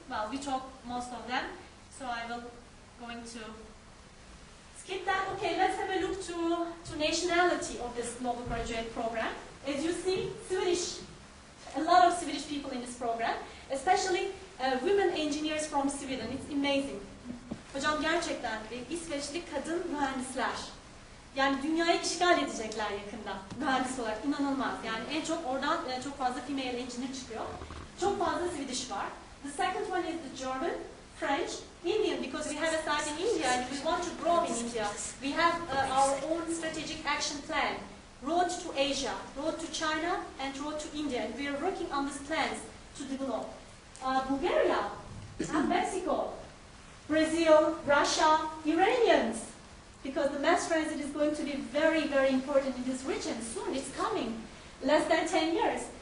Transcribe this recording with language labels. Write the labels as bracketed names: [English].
[English] Well, we talk most of them, so I will going to skip that. Okay, let's have a look to nationality of this global graduate program. As you see, Swedish. A lot of Swedish people in this program, especially women engineers from Sweden. It's amazing. [Turkish] Hocam gerçekten İsveçli kadın mühendisler. Yani dünyayı işgal edecekler yakında mühendis olarak. İnanılmaz. Yani en çok oradan çok fazla [English] female engineer [Turkish] çıkıyor. Çok fazla Swedish var. [English] The second one is the German, French, Indian, because we have a site in India and we want to grow in India. We have our own strategic action plan. Road to Asia, road to China, and road to India. And we are working on these plans to develop. Bulgaria, and Mexico, Brazil, Russia, Iranians, because the mass transit is going to be very, very important in this region. Soon, it's coming. Less than 10 years.